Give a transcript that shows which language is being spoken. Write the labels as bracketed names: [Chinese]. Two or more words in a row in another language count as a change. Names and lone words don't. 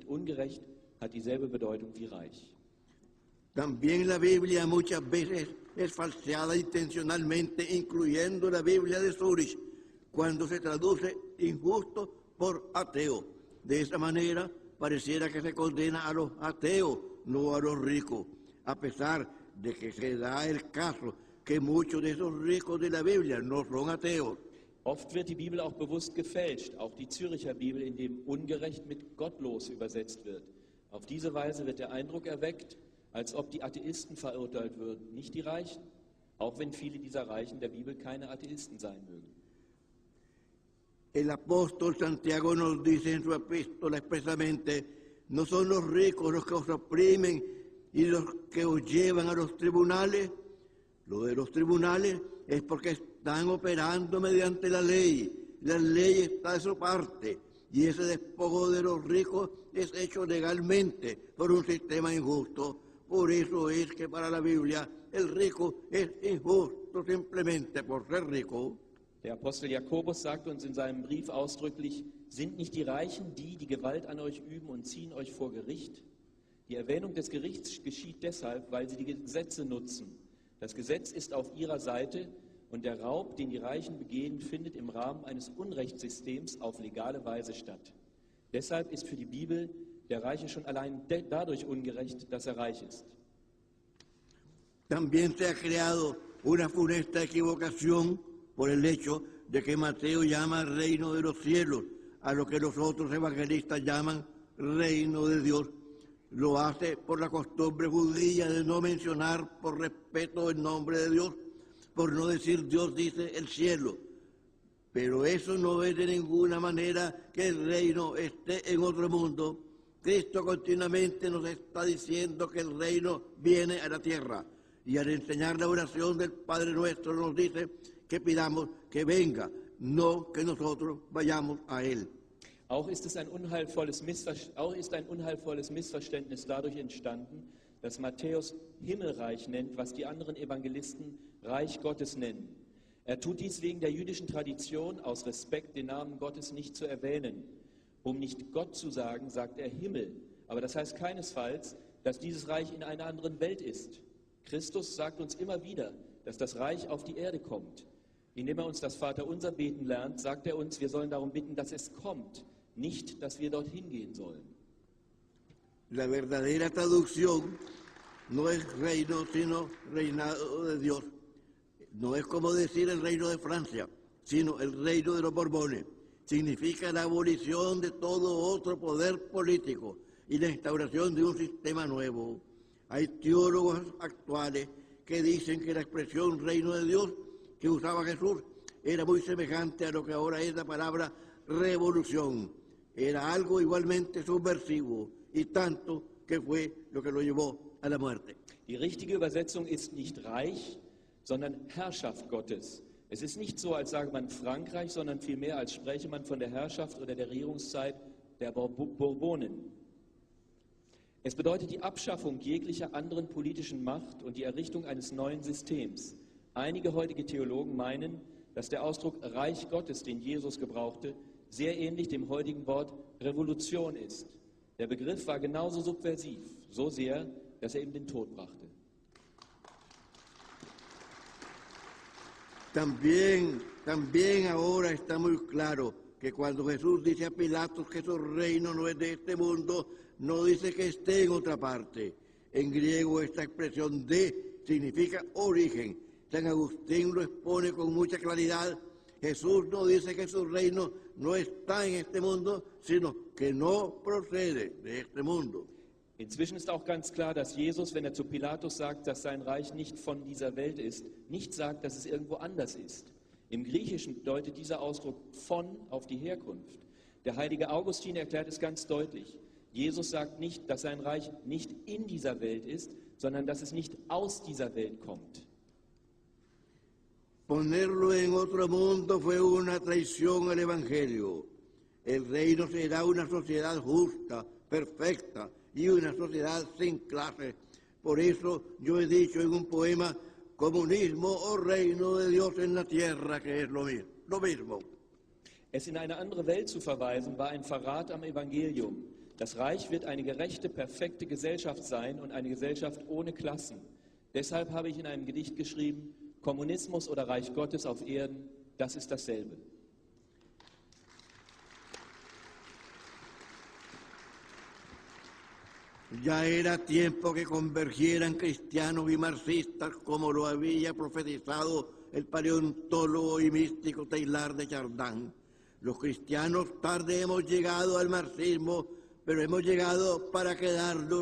[German] Ungerecht hat dieselbe Bedeutung wie reich. [Spanish] También la Biblia muchas veces es falseada intencionalmente, incluyendo la Biblia de Zúrich, cuando se traduce injusto por ateo. De esa manera, pareciera que se condena a los ateos, no a los ricos, a pesar de que se da el caso que muchos de esos ricos de la Biblia no son ateos. [German] Oft wird die Bibel auch bewusst gefälscht, auch die Züricher Bibel, in dem ungerecht mit gottlos übersetzt wird. Auf diese Weise wird der Eindruck erweckt, als ob die Atheisten verurteilt würden, nicht die Reichen, auch wenn viele dieser Reichen der Bibel keine Atheisten sein mögen. [Spanish] El apóstol Santiago nos dice en su epístola expresamente, no son los ricos los que os oprimen y los que os llevan a los tribunales. Lo de los tribunales es porque están operando mediante la ley. La ley está de su parte y ese despojo de los ricos es hecho legalmente por un sistema injusto. Por eso es que para la Biblia el rico es injusto simplemente por ser rico. [German] Der Apostel Jakobus sagt uns in seinem Brief ausdrücklich, sind nicht die Reichen die, die Gewalt an euch üben und ziehen euch vor Gericht? Die Erwähnung des Gerichts geschieht deshalb, weil sie die Gesetze nutzen. Das Gesetz ist auf ihrer Seite und der Raub, den die Reichen begehen, findet im Rahmen eines Unrechtssystems auf legale Weise statt. Deshalb ist für die Bibel der Reiche schon allein dadurch ungerecht, dass er reich ist. [Spanish] También se ha creado una funesta equivocación por el hecho de que Mateo llama reino de los cielos a lo que los otros evangelistas llaman reino de Dios. Lo hace por la costumbre judía de no mencionar por respeto el nombre de Dios, por no decir Dios dice el cielo. Pero eso no es de ninguna manera que el reino esté en otro mundo. Cristo continuamente nos está diciendo que el reino viene a la tierra. Y al enseñar la oración del Padre Nuestro nos dice que pidamos que venga, no que nosotros vayamos a Él. [German] Auch ist ein unheilvolles Missverständnis dadurch entstanden, dass Matthäus Himmelreich nennt, was die anderen Evangelisten Reich Gottes nennen. Er tut dies wegen der jüdischen Tradition, aus Respekt, den Namen Gottes nicht zu erwähnen. Um nicht Gott zu sagen, sagt er Himmel. Aber das heißt keinesfalls, dass dieses Reich in einer anderen Welt ist. Christus sagt uns immer wieder, dass das Reich auf die Erde kommt. Indem er uns das Vaterunser beten lernt, sagt er uns, wir sollen darum bitten, dass es kommt, nicht, dass wir dorthin gehen sollen. [Spanish] La verdadera traducción no es reino, sino reinado de Dios. No es como decir el reino de Francia, sino el reino de los Borbones. Significa la abolición de todo otro poder político y la instauración de un sistema nuevo. Hay teólogos actuales que dicen que la expresión reino de Dios que usaba Jesús era muy semejante a lo que ahora es la palabra revolución. Era algo igualmente subversivo y tanto que fue lo que lo llevó a la muerte. [German] Die richtige Übersetzung ist nicht Reich, sondern Herrschaft Gottes. Es ist nicht so, als sage man Frankreich, sondern vielmehr, als spreche man von der Herrschaft oder der Regierungszeit der Bourbonen. Es bedeutet die Abschaffung jeglicher anderen politischen Macht und die Errichtung eines neuen Systems. Einige heutige Theologen meinen, dass der Ausdruck Reich Gottes, den Jesus gebrauchte, sehr ähnlich dem heutigen Wort Revolution ist. Der Begriff war genauso subversiv, so sehr, dass er ihm den Tod brachte. [Spanish] También ahora está muy claro que cuando Jesús dice a Pilatos que su reino no es de este mundo, no dice que esté en otra parte. En griego esta expresión de significa origen. San Agustín lo expone con mucha claridad. Jesús no dice que su reino no está en este mundo, sino que no procede de este mundo. [German] Inzwischen ist auch ganz klar, dass Jesus, wenn er zu Pilatus sagt, dass sein Reich nicht von dieser Welt ist, nicht sagt, dass es irgendwo anders ist. Im Griechischen deutet dieser Ausdruck von auf die Herkunft. Der heilige Augustin erklärt es ganz deutlich. Jesus sagt nicht, dass sein Reich nicht in dieser Welt ist, sondern dass es nicht aus dieser Welt kommt. [Spanish] Ponerlo en otro mundo fue una traición al Evangelio. El reino será una sociedad justa, perfecta y una sociedad sin clases. Por eso yo he dicho en un poema, comunismo o reino de Dios en la tierra, que es lo mismo. [German] Es in eine andere Welt zu verweisen, war ein Verrat am Evangelium. Das Reich wird eine gerechte, perfekte Gesellschaft sein und eine Gesellschaft ohne Klassen. Deshalb habe ich in einem Gedicht geschrieben, Kommunismus oder Reich Gottes auf Erden, das ist dasselbe. [Spanish] Ya era tiempo que convergieran cristianos y marxistas como lo había profetizado el paleontólogo y místico Teilhard de Chardin. Los cristianos tarde hemos llegado al marxismo, pero hemos llegado para quedarnos.